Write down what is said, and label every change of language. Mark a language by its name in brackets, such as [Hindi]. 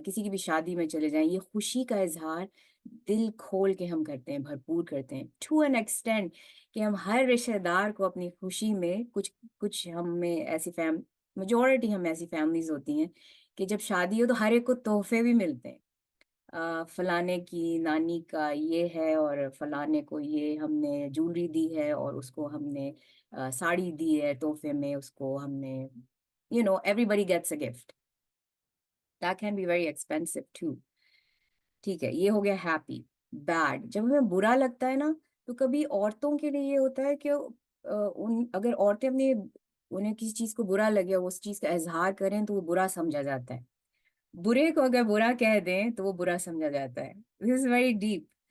[Urdu] کسی کی بھی شادی میں چلے جائیں، یہ خوشی کا اظہار دل کھول کے ہم کرتے ہیں، بھرپور کرتے ہیں، [English] to an extent [Urdu] کہ ہم ہر رشتہ دار کو اپنی خوشی میں کچھ ہم میں ایسی میجورٹی ہم ایسی فیملیز ہوتی ہیں کہ جب شادی ہو تو ہر ایک کو تحفے بھی ملتے ہیں. فلانے کی نانی کا یہ ہے، اور فلانے کو یہ ہم نے جولری دی ہے، اور اس کو ہم نے ساڑی دی ہے تحفے میں، اس کو ہم نے [English] everybody gets a gift. That can be very expensive too. [Urdu] ٹھیک ہے، یہ ہو گیا ہیپی. بیڈ، جب ہمیں برا لگتا ہے نا تو کبھی عورتوں کے لیے یہ ہوتا ہے کہ اگر عورتیں انہیں کسی چیز کو برا لگے اور اس چیز کا اظہار کریں تو وہ برا سمجھا جاتا ہے. برے کو اگر برا کہہ دیں تو وہ برا سمجھا جاتا ہے. [English] This is very deep.